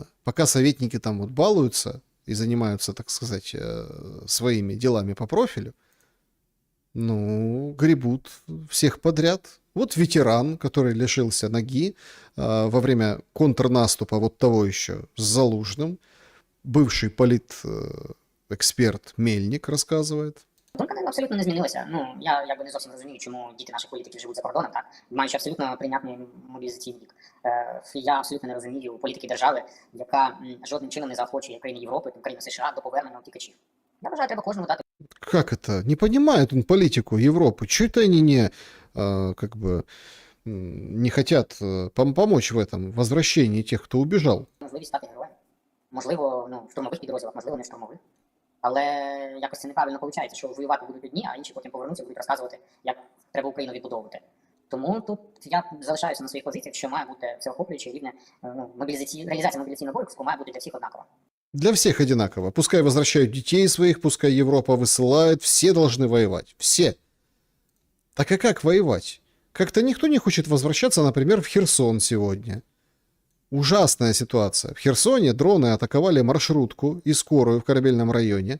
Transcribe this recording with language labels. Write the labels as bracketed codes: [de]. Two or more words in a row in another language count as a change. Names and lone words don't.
[ru] Пока советники там балуются и занимаются, так сказать, своими делами по профилю, гребут всех подряд. Вот ветеран, который лишился ноги во время контрнаступа того еще с Залужным. Бывший политэксперт Мельник рассказывает. [uk] Думка абсолютно не змінилася. Ну, я якби не зовсім розумію, чому діти наших політиків живуть за кордоном, так? Маючи абсолютно прийнятний мобілізаційний вік. Я абсолютно не розумію політики держави, яка жодним чином не заохочує країни Європи, країни США до повернення утікачів. Я вважаю, треба кожному дати. [ru] Как это? Не понимает он политику Европы. Чего это они не, как бы, не хотят помочь в этом возвращении тех, кто убежал? [uk] Можливість стати героєм. Можливо, в штурмових підрозділах, можливо, не в штурмових. Але якось це неправильно виходить, що воювати будуть одні, а інші потім повернуться і будуть розказувати, як треба Україну відбудовувати. Тому тут я залишаюся на своїх позиціях, що має бути всеохоплююче рівне реалізація мобілізаційного обов'язку має бути для всіх однакова. [ru] Для всех одинаково. Пускай возвращают детей своих, пускай Европа высылает, все должны воевать. Все. Так а как воевать? Как-то никто не хочет возвращаться, например, в Херсон сегодня. Ужасная ситуация. В Херсоне дроны атаковали маршрутку и скорую в Корабельном районе.